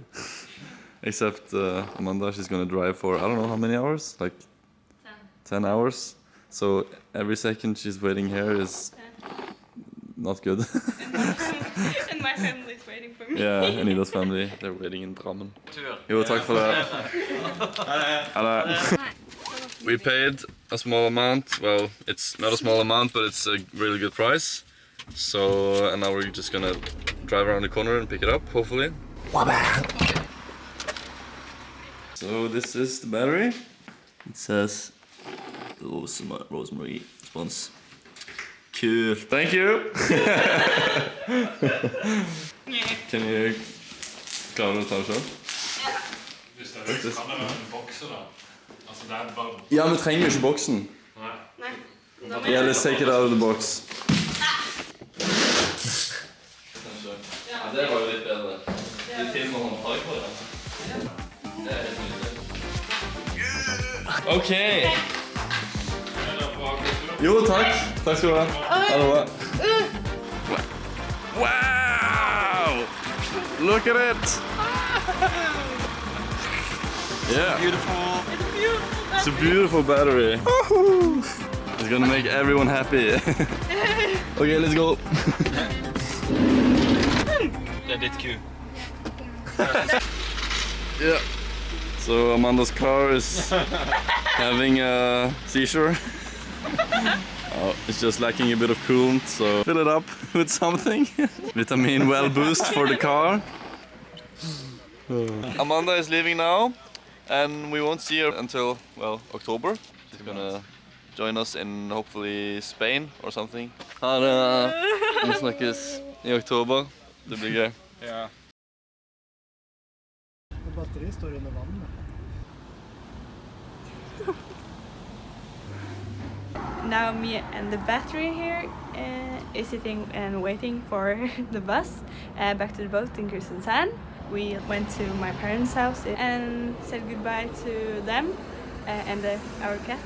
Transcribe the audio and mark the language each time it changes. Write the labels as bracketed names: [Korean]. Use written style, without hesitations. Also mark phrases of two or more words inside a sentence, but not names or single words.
[English] Except Amanda, she's gonna drive for I don't know how many hours? Like 10 hours. So every second she's waiting here is not good. And my family is waiting for me. Yeah, and Ida's family, they're waiting in Drammen. [Norwegian] Jo, takk for det. [English] We paid a small amount. Well, it's not a small amount, but it's a really good price. So, and now we're just gonna drive around the corner and pick it up, hopefully. So this is the battery. It says Rosemary response. Cool. Thank you. Can you [Norwegian] klare å ta det selv? Ja, vi trenger jo ikke boksen. Nei. [English] Yeah, let's take it out of the box. [Norwegian] Ja, det var jo litt bedre. Det er til når man tar på det. Det er helt nydelig. Ok. Jo, takk. Takk skal du ha. Ha det bra. [English] Wow! Look at it! Yeah. Beautiful. It's a beautiful battery. It's gonna make everyone happy. Okay, let's go. [Norwegian] Det er litt kul. [English] Yeah. So Amanda's car is having a seizure. Oh, it's just lacking a bit of coolant, so fill it up with something. Vitamin well boost for the car. Amanda is leaving now, and we won't see her until, well, October. She's gonna join us in hopefully Spain or something. [Norwegian] Ha det! Vi snakkes i oktober. Det blir gøy. Ja. Batteriet står under vann. [English] Now me and the battery here is sitting and waiting for the bus back to the boat in Kristiansand. We went to my parents' house and said goodbye to them and our cat.